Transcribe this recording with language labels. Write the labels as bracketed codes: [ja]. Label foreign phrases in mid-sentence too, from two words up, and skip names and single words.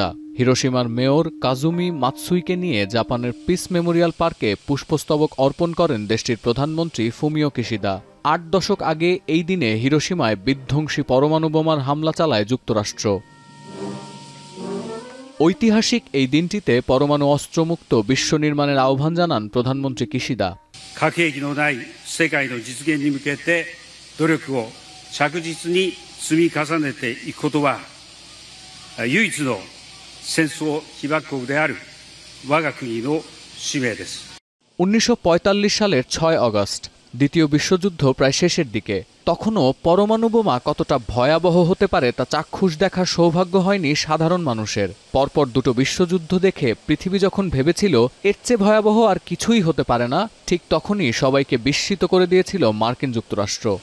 [bn] হিরোশিমার মেয়র কাজুমি মাতসুইকে নিয়ে জাপানের পিস মেমোরিয়াল পার্কে পুষ্পস্তবক অর্পণ করেন দেশটির প্রধানমন্ত্রী ফুমিও কিশিদা। ৮ দশক আগে এই দিনে হিরোশিমায় বিধ্বংসী পরমাণু বোমার হামলা চালায় যুক্তরাষ্ট্র। ঐতিহাসিক এই দিনটিতে পরমাণু অস্ত্রমুক্ত বিশ্ব নির্মাণের আহ্বান জানান প্রধানমন্ত্রী কিশিদা। [ja] 核兵器のない世界の実現に向けて努力を着実に積み重ねていくことは唯一の戦争被爆国である我が国の使命です。 [bn] 1945 সালের 6 আগস্ট। দ্বিতীয় বিশ্বযুদ্ধ প্রায় শেষের দিকে। তখনও পরমাণু বোমা কতটা ভয়াবহ হতে পারে তা চাক্ষুষ দেখার সৌভাগ্য হয়নি সাধারণ মানুষের। পরপর দুটো বিশ্বযুদ্ধ দেখে পৃথিবী যখন ভেবেছিল এর চেয়ে ভয়াবহ আর কিছুই হতে পারে না, ঠিক তখনই সবাইকে বিস্মিত করে দিয়েছিল মার্কিন যুক্তরাষ্ট্র।